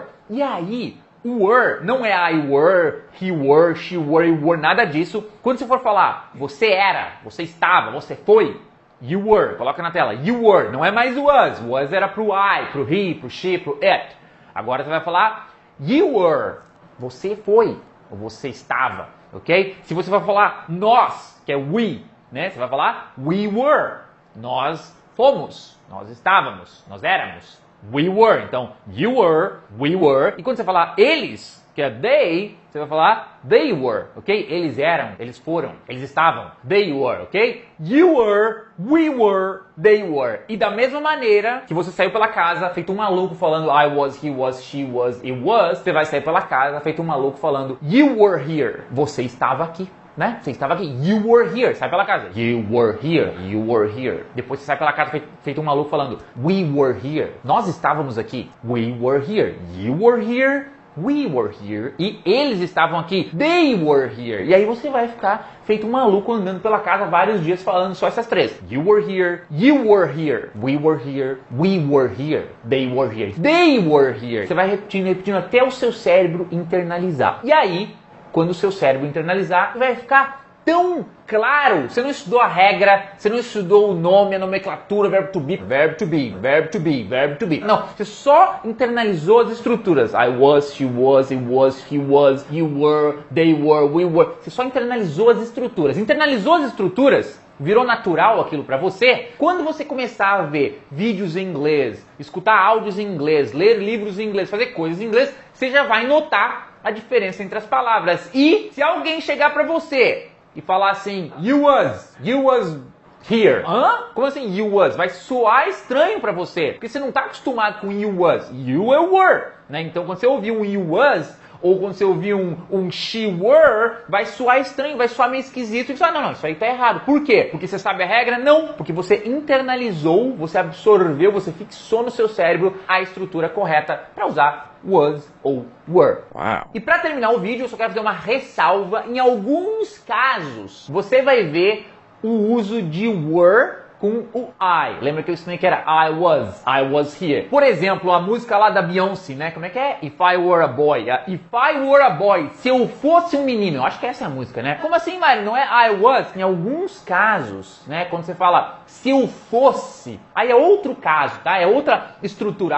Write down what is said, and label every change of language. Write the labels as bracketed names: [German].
[Portuguese] E aí, o were não é I were, he were, she were, you were, nada disso. Quando você for falar, você era, você estava, você foi, [English] you were, [Portuguese] coloca na tela, you were, não é mais was. Was era pro I, pro he, pro she, pro it. Agora você vai falar, [English] you were, [Portuguese] você foi. Você estava, ok? Se você vai falar nós, que é we, né? Você vai falar [English] we were. [Portuguese] Nós fomos, nós estávamos, nós éramos. [English] We were. [Portuguese] Então, [English] you were, we were. [Portuguese] E quando você falar eles, que é they, você vai falar [English] they were, [Portuguese] ok? Eles eram, eles foram, eles estavam. [English] They were, ok? You were, we were, they were. [Portuguese] E da mesma maneira que você saiu pela casa, feito um maluco falando [English] I was, he was, she was, it was, [Portuguese] você vai sair pela casa, feito um maluco falando [English] you were here. [Portuguese] Você estava aqui. Né? Você estava aqui. [English] You were here. [Portuguese] Sai pela casa. You were here. You were here. Depois você sai pela casa feito um maluco falando [English] we were here. [Portuguese] Nós estávamos aqui. [English] We were here. You were here. We were here. [Portuguese] E eles estavam aqui. [English] They were here. [Portuguese] E aí você vai ficar feito um maluco andando pela casa vários dias falando só essas três. [English] You were here. You were here. We were here. We were here. They were here. They were here. [Portuguese] Você vai repetindo até o seu cérebro internalizar. E aí, quando o seu cérebro internalizar, vai ficar tão claro. Você não estudou a regra, você não estudou o nome, a nomenclatura, verbo to be, verbo to be, verbo to be, verbo to be. Não, você só internalizou as estruturas. [English] I was, she was, it was, he was, you were, they were, we were. [Portuguese] Você só internalizou as estruturas. Internalizou as estruturas, virou natural aquilo para você. Quando você começar a ver vídeos em inglês, escutar áudios em inglês, ler livros em inglês, fazer coisas em inglês, você já vai notar a diferença entre as palavras. E se alguém chegar para você e falar assim, [English] you was here. [Portuguese] Hã? Como assim [English] you was? [Portuguese] Vai soar estranho para você, porque você não está acostumado com [English] you was. You were, [Portuguese] né? Então quando você ouvir um [English] you was, [Portuguese] ou quando você ouvir um [English] she were, [Portuguese] vai soar estranho, vai soar meio esquisito. E você fala, não, isso aí tá errado. Por quê? Porque você sabe a regra? Não. Porque você internalizou, você absorveu, você fixou no seu cérebro a estrutura correta para usar was ou were. [English] Wow. [Portuguese] E para terminar o vídeo, eu só quero fazer uma ressalva. Em alguns casos, você vai ver o uso de were com o I. Lembra que eu ensinei que era [English] I was here. [Portuguese] Por exemplo, a música lá da Beyoncé, né? Como é que é? [English] If I Were a Boy. If I Were a Boy. [Portuguese] Se eu fosse um menino. Eu acho que essa é a música, né? Como assim, Mário? Não é [English] I was? [Portuguese] Em alguns casos, né? Quando você fala se eu fosse, aí é outro caso, tá? É outra estrutura.